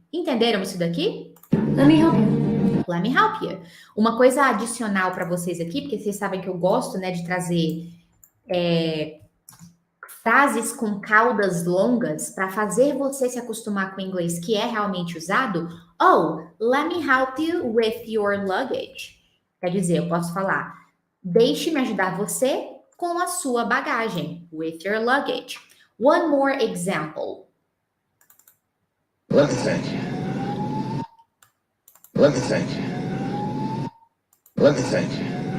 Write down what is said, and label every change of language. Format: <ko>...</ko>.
<pt>Entenderam isso daqui?</pt> <en>Let me help you. Let me help you.</en> <pt>Uma coisa adicional para vocês aqui, porque vocês sabem que eu gosto, né, de trazer frases com caudas longas para fazer você se acostumar com o inglês que é realmente usado.</pt> <en>Oh, let me help you with your luggage.</en> <pt>Quer dizer, eu posso falar, deixe-me ajudar você com a sua bagagem.</pt> <en>With your luggage. One more example. Let me think. Let me think. Let me think.</en>